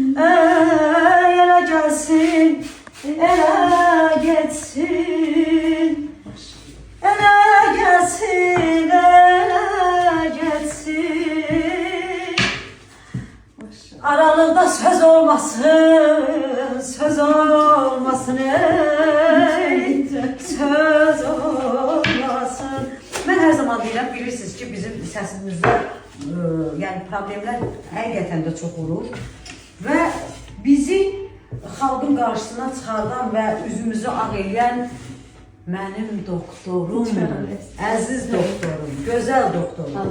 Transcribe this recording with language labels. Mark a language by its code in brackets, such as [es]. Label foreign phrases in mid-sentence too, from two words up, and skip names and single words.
[tr] Ele gelsin, ele geçsin, ele gelsin, ele geçsin. Aralıkta söz olmasın, söz olmasın, ey, söz olmasın. Ben her zaman [az] deyirəm, bilirsiniz ki, bizim səsimizdə yəni problemlər həqiqətən də çox olur və bizi xalqın qarşısına çıxardan və üzümüzü ağ eləyən mənim doktorum, əziz doktorum, gözəl doktorum.